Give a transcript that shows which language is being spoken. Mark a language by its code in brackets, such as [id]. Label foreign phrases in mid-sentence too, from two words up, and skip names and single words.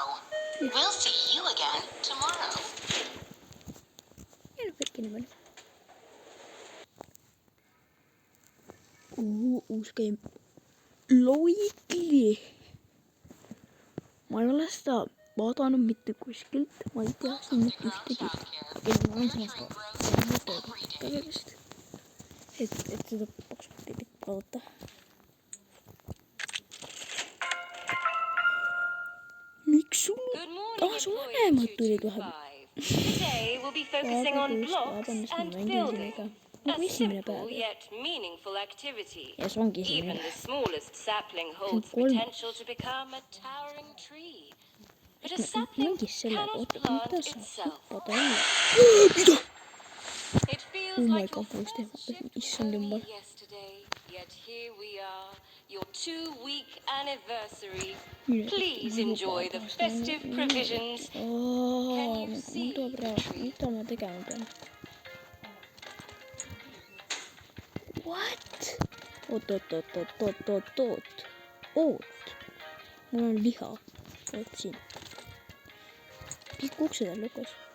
[en] We'll see you again tomorrow. [et] Ja nüüd kõik inimene. [en] Uus game. [et] Loigli. Ma ei ole seda vaadanud mitte kuskilt. Ma ei tea siin mitte ühtegi. Okei, ma olen samas ka. Et seda paksumat ei pidanud vaadata. Miks sul? [en] Good morning, [et] Su [en] employee [et] vanemad tulid 225. vahepeal. [en] Today we'll be focusing on blocks and building. [et] Nagu esimene [en] simple [et] päev ju. [en] yet meaningful activity. [et] Ja see ongi [en] Even [et] esimene. [en] the smallest sapling holds the [et] kolmas. [en] potential to become a towering tree. But a sapling [et] Mängis sellega, [en] cannot [et] oota, [en] plant [et] mida saab [en] itself. [et] hüppada alla? Mida? [en] It feels [et] Oh my [en] like your God, [et] ma just [en] first [et] ehmatasin. [en] shift was [et] Issand [en] only [et] jumal. [en] yesterday, yet here we are, your 2-week anniversary. [et] Mine [en] Please [et] ma [en] enjoy [et] juba [en] the [et] taas [en] festive [et] näen. [en] provisions. Can you [et] Mul [en] see [et] tuleb [en] the [et] reaalselt, [en] tree? [et] mida ma tegema pean? [en] What? [et] Oot. Mul on liha. Oot siin. Kõik uksed on lukus.